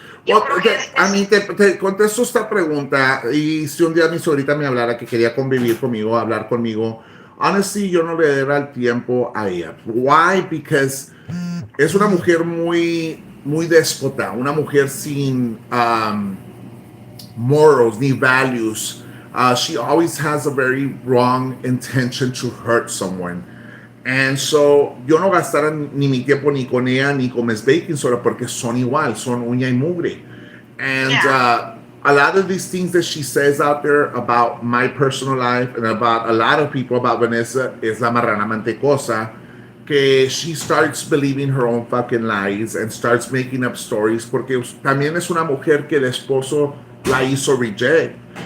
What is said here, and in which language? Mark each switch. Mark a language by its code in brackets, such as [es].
[es] Well, a mí te contesto esta pregunta, y si un día mi sobrita me hablara que quería convivir conmigo, hablar conmigo, honestly, yo no le daría el tiempo a ella. Why? [en] Because [es] es una mujer muy déspota, una mujer sin morals ni values. [en] She always has a very wrong intention to hurt someone. [es] And so, yo no gastaré ni mi tiempo ni con ella ni con Miss Baking Soda porque son igual, son uña y mugre. [en] And a lot of these things that she says out there about my personal life and about a lot of people about Vanessa [es] es la marrana mantecosa, [en] que she starts believing her own fucking lies and starts making up stories [es] porque también es una mujer que el esposo la hizo reject.